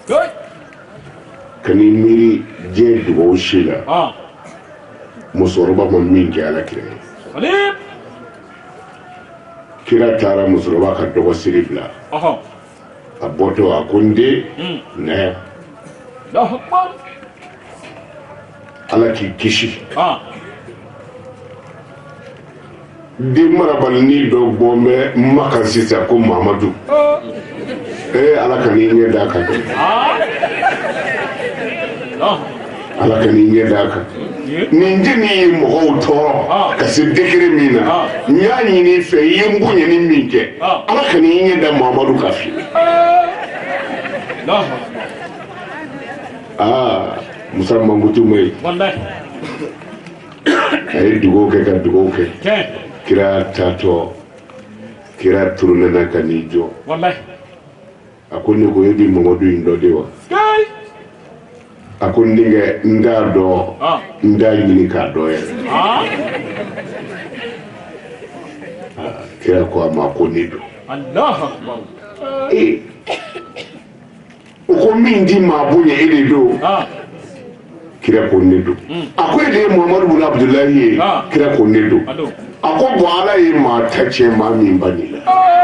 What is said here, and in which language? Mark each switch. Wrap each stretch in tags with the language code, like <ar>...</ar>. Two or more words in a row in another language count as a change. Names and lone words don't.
<bm>kani miiri diɲɛ dugawu si la musokoroba ma min kɛ ala kira ye kira taara musokoroba ka dogo siri bila a bɔtɔ a ko n den naya ala k'i kisi den marabalini dɔ bɔ bɛ maka sisan ko Mamadu ala ka n'i ɲɛ d'a kan ala ka n'i ɲɛ d'a kan nin jeni ye mɔgɔw tɔɔrɔ ka se degré min na n y'a ɲini fɛ i ye n bonyani min kɛ ala ka n'i ɲɛ da Mamadu ka fi Musa Mangutu mai a ye dugawu kɛ ka dugawu kɛ kira taatɔ kira turunɛna ka n'i jɔ a ko ne ko e di Mamadu in dɔ de wa a ko n denkɛ n t'a dɔn n t'a ɲini k'a dɔn yɛrɛ kira ko a ma ko ne don o ko min di maa bonya e de don kira ko ne don a ko e de ye Muhamadu bun Abdulayi ye kira ko ne don a ko bɔn ala ye maa ta tiɲɛ maa min ba nin la</bm>